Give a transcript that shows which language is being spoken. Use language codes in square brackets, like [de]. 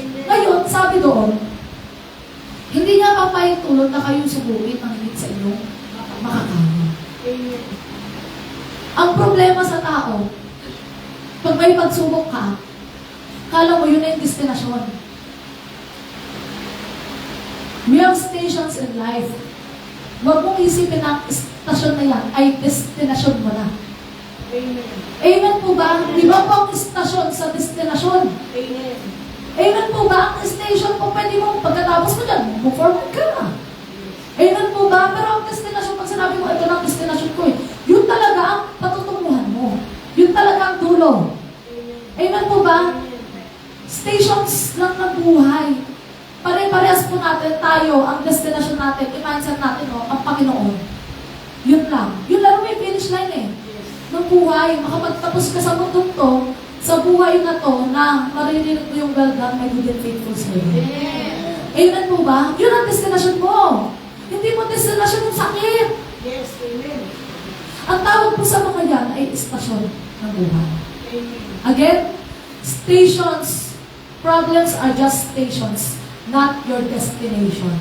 [tl] Ngayon, sabi doon, hindi niya papahintulot na kayong subukin ang higit sa inyong makakaya. Ang problema sa tao, pag may pagsubok ka, kala mo yun na yung destinasyon. [en] We have stations in life. [tl] Huwag mong isipin na ang istasyon na yan ay destinasyon mo na. Amen po ba? Di ba po ang istasyon sa destinasyon? Amen po ba? Ang station po, pwede mo, pagkatapos mo dyan, move forward ka na. Amen po ba? Pero ang destinasyon, pag sinabi mo, ito na ang destinasyon ko eh, yun talaga ang patutunguhan mo. Yun talaga ang dulo. Amen po ba? [en] Stations [tl] lang ng buhay. Pare-parehas po natin tayo, ang destination natin, i-mindset natin, no, ang Panginoon. Yun lang. Yun lang may finish line eh. Ng buhay, makapagtapos ka sa mundong to, sa buhay na to, na maririnig mo yung [en] well done, my good and faithful servant. [tl] Amen po ba? Yun ang destination mo. Hindi mo destination yung sakit. [en] Yes, amen. [tl] Ang tawag po sa mga yan ay istasyon ng buhay. Amen. [en] Again, stations, problems are just stations, not your destination.